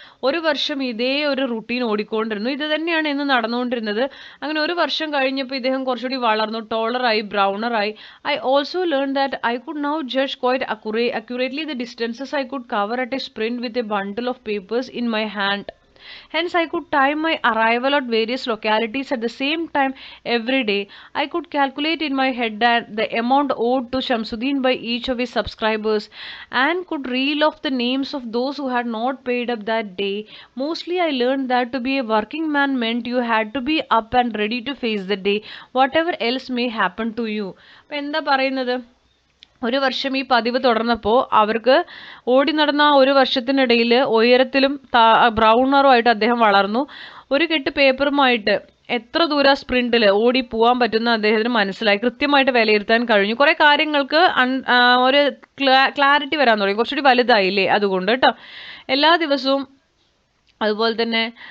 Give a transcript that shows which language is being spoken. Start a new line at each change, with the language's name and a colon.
Malayalam: ഒരു വർഷം ഇതേ ഒരു റുട്ടീൻ ഓടിക്കൊണ്ടിരുന്നു. ഇത് തന്നെയാണ് ഇന്ന് നടന്നുകൊണ്ടിരുന്നത്. അങ്ങനെ ഒരു വർഷം കഴിഞ്ഞപ്പോൾ ഇദ്ദേഹം കുറച്ചുകൂടി വളർന്നു, ടോളറായി, ബ്രൗണറായി.
English: I also learn that I could now judge quite accurately the distances I could cover at a sprint with a bundle of papers in my hand. Hence, I could time my arrival at various localities at the same time every day. I could calculate in my head that the amount owed to Shamsuddin by each of his subscribers and could reel off the names of those who had not paid up that day. Mostly, I learned that to be a working man meant you had to be up and ready to face the day, whatever else may happen to you.
Malayalam: എന്താ പറയുന്നത്? ഒരു വർഷം ഈ പതിവ് തുടർന്നപ്പോൾ അവർക്ക് ഓടി നടന്ന ആ ഒരു വർഷത്തിനിടയിൽ ഉയരത്തിലും ബ്രൗണറുമായിട്ട് അദ്ദേഹം വളർന്നു. ഒരു കെട്ട് പേപ്പറുമായിട്ട് എത്ര ദൂരം സ്പ്രിൻറ്റിൽ ഓടി പോകാൻ പറ്റുന്ന അദ്ദേഹത്തിന് മനസ്സിലായി. കൃത്യമായിട്ട് വിലയിരുത്താൻ കഴിഞ്ഞു. കുറേ കാര്യങ്ങൾക്ക് ഒരു ക്ലാരിറ്റി വരാൻ തുടങ്ങി. കുറച്ചുകൂടി വലുതായില്ലേ അതുകൊണ്ട് കേട്ടോ. എല്ലാ ദിവസവും അതുപോലെ തന്നെ